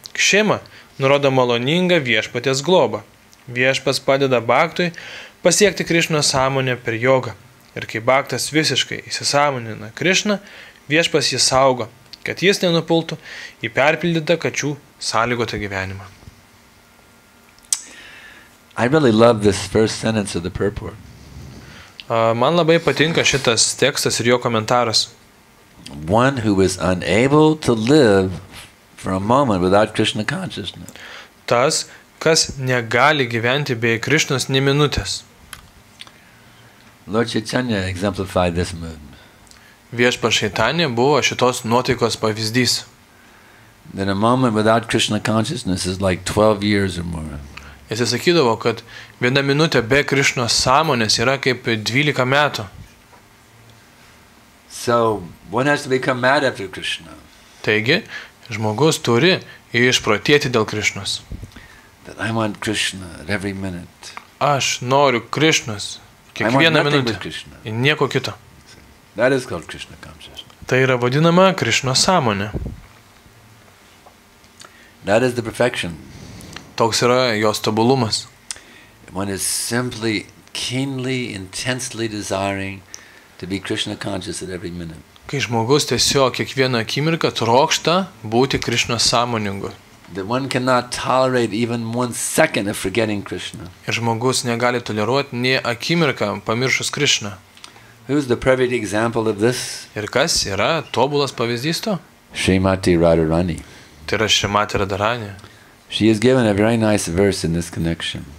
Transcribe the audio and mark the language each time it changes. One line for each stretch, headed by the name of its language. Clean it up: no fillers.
Lithuanian: Kšema nurodo maloningą viešpatės globą. Viešpas padeda baktui pasiekti Krišnos sąmonę per jogą. Ir kai baktas visiškai įsisąmonina Krišną, viešpas jį saugo, kad jis nenupultų į perpildytą kačių sąlygotą gyvenimą.
English: I really love this first sentence of the purport.
Lithuanian: Man labai patinka šitas tekstas ir jo komentaras.
English: One who is unable to live for a moment without Krishna consciousness.
Lithuanian: Tas, kas negali gyventi be Krišnos nė minutės.
English: Lord Chaitanya exemplified this mood.
Lithuanian: Viešpats Čaitanija buvo šitos nuotaikos pavyzdys.
English: That a moment without Krishna consciousness is like 12 years or more.
Lithuanian: Jis sakydavo, kad viena minutė be Krišnos sąmonės yra kaip 12 metų.
English: So one has to become mad after Krishna.
Lithuanian: Taigi, žmogus turi išprotėti dėl Krišnos.
English: That I want Krishna at every minute.
Lithuanian: Aš noriu Krišnos kiekvieną minutę ir nieko kito.
English: That is called Krishna consciousness.
Lithuanian: Tai yra vadinama Krišnos sąmonė.
English: That is the perfection.
Lithuanian: Toks yra jos tobulumas.
English: One is simply, keenly, intensely desiring to be Krishna conscious at every minute.
Lithuanian: Kai žmogus tiesiog kiekvieną akimirką trokšta būti Krišnos sąmoningu.
English: That one cannot tolerate even 1 second of forgetting Krishna.
Lithuanian: Ir žmogus negali toleruoti nė akimirką pamiršus Krišną.
English: Who's the perfect example of this?
Lithuanian: Ir kas yra tobulas pavyzdys to?
English: Srimati Radharani.
Lithuanian: Tai yra Šrimati Radharani.
English: She is given a very nice verse in this connection.